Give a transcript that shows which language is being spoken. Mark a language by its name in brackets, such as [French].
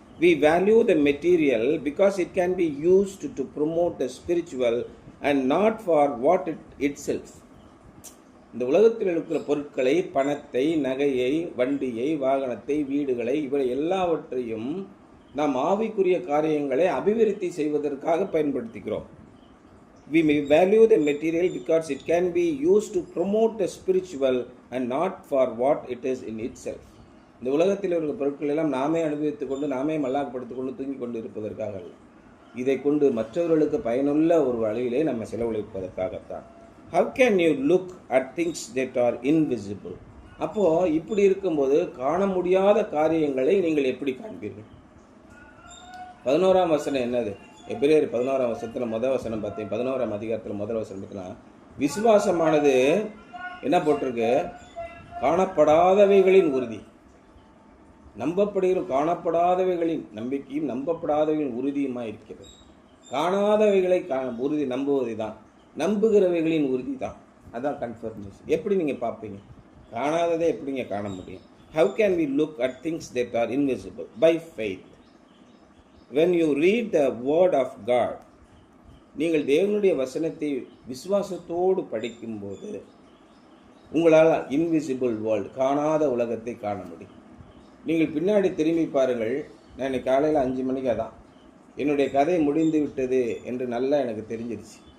[English] We value the material because it can be used to promote the spiritual and not for what itself. [Tamil] இந்த உலகத்தில் இருக்கிற பொருட்களை, பணத்தை, நகையை, வண்டியை, வாகனத்தை, வீடுகளை, இவை எல்லாவற்றையும் நாம் ஆவிக்குரிய காரியங்களை அபிவிருத்தி செய்வதற்காக பயன்படுத்துகிறோம். [English] We may value the material because it can be used to promote the spiritual and not for what it is in itself. [Tamil] இந்த உலகத்தில் இருக்கிற பொருட்கள் எல்லாம் நாமே அனுபவித்துக் கொண்டு, நாமே மல்லாக்கப்படுத்திக் கொண்டு, தூங்கிக் கொண்டு இருப்பதற்காக அல்ல. இதை கொண்டு மற்றவர்களுக்கு பயனுள்ள ஒரு வழியிலே நம்ம செலவழிப்பதற்காகத்தான். [English] How can you look at things that are invisible? [Tamil] அப்போ இப்படி இருக்கும்போது காண முடியாத காரியங்களை நீங்கள் எப்படி காண்பீர்கள்? 11ஆம் வசனம் என்னது? எபிரேயர் 11ஆம் வசனத்தில் முதல் வசனம் பார்த்தேன். 11ஆம் அதிகாரத்தில் முதல் வசனம் பார்த்தீங்கன்னா, விசுவாசமானது என்ன போட்டிருக்கு? காணப்படாதவைகளின் உறுதி. நம்பப்படுகிற காணப்படாதவைகளின் நம்பிக்கையும் நம்பப்படாதவைகளின் உறுதியுமாக இருக்கிறது. காணாதவைகளை உறுதி நம்புவது தான், நம்புகிறவைகளின் உறுதி தான். அதான் கன்ஃபர்மேஷன். எப்படி நீங்கள் பார்ப்பீங்க? காணாததை எப்படிங்க காண முடியும்? [English] How can we look at things that are invisible? By faith. When you read the word of God, [Tamil] நீங்கள் தேவனுடைய வசனத்தை விசுவாசத்தோடு படிக்கும்போது உங்களால் [English] invisible world, [Tamil] காணாத உலகத்தை காண முடியும். நீங்கள் பின்னாடி திரும்பி பாருங்கள். நான் இன்னைக்கு காலையில் 5 மணிக்கு தான் என்னுடைய கதை முடிந்து விட்டது என்று நல்லா எனக்கு தெரிஞ்சிருச்சு.